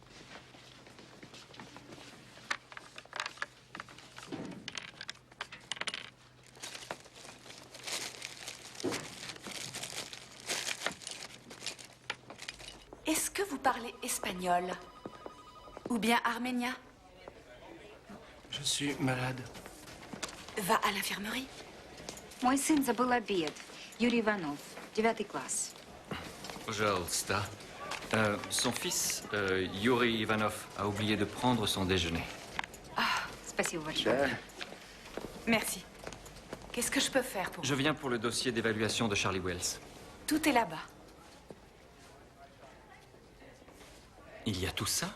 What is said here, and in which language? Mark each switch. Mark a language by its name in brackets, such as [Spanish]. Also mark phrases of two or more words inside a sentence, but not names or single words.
[French] Est-ce que vous parlez espagnol? Ou bien arménien? Je suis malade. Va à l'infirmerie. [Russian] Мой сын забыл обед. Юрий Иванов, 9 класс. Пожалуйста. [French] Son fils, Yuri Ivanov, a oublié de prendre son déjeuner. [Russian] Спасибо большое. [French] Merci. Qu'est-ce que je peux faire pour Je viens pour le dossier d'évaluation de Charlie Wells. Tout est là-bas. Il y a tout ça?